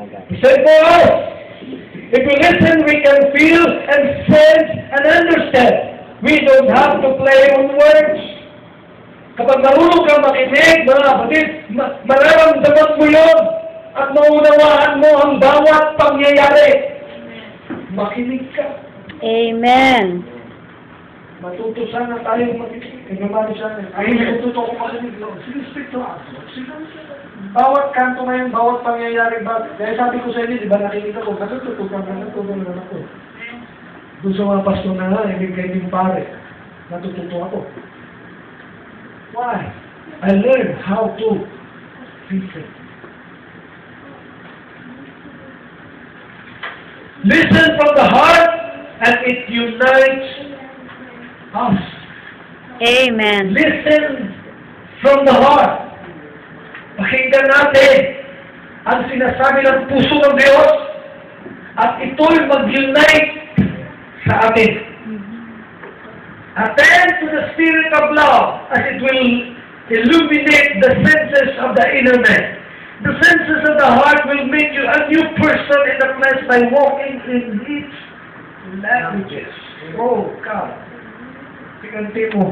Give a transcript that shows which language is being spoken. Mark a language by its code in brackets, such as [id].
[en] He said for us, if we listen, we can feel and sense and understand. We don't have to play on words. [tl] Kapag marunong kang makinig, mga kapatid, mararamdaman mo yun at maunawaan mo ang bawat pangyayari. Makinig ka. Amen. Matuto sana tayo makinig. Kagabali sana. Ay, matuto ko makinig. [en] Sige, speak to us. [tl] Sige. Bawat kanto ngayon, bawat pangyayari ba? Kaya sabi ko sa inyo, di ba nakinig ako, natututo ka na ako. Doon sa mga pastor na nga, hindi kayo pare. Natututo ako. [en] Why? I learned how to listen. Listen from the heart and it unites us. Amen. Listen from the heart. [tl] Pakinggan natin ang sinasabi ng puso ng Diyos at ito'y mag-unite sa atin. [en] Attend to the spirit of love as it will illuminate the senses of the inner man. The senses of the heart will make you a new person in the flesh by walking in its languages. Oh, God. [tl] Tingnan mo.